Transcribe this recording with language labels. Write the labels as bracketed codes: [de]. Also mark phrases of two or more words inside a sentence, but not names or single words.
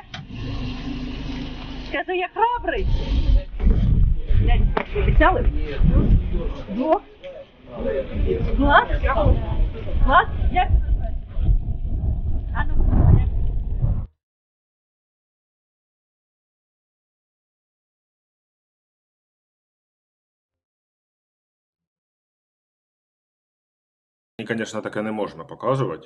[ru] Скажи, я храбрый. Дядя, веселый? Нет. Во. Глаз? Глаз? [uk] Як це назвати? А ну, як? І, звісно, таке не можна показувати.